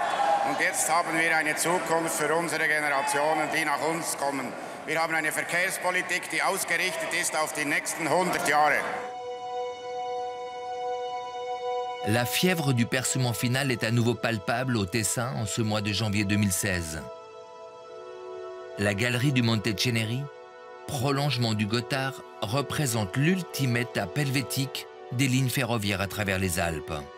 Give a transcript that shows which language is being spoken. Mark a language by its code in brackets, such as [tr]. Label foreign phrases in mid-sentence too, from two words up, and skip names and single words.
[de] Und jetzt haben wir eine Zukunft für unsere Generationen, die nach uns kommen. Wir haben eine Verkehrspolitik, die ausgerichtet ist auf die nächsten 100 Jahre. [fr] La fièvre du percement final est à nouveau palpable au Tessin en ce mois de janvier 2016. La galerie du Monteceneri, prolongement du Gothard, représente l'ultime étape helvétique des lignes ferroviaires à travers les Alpes.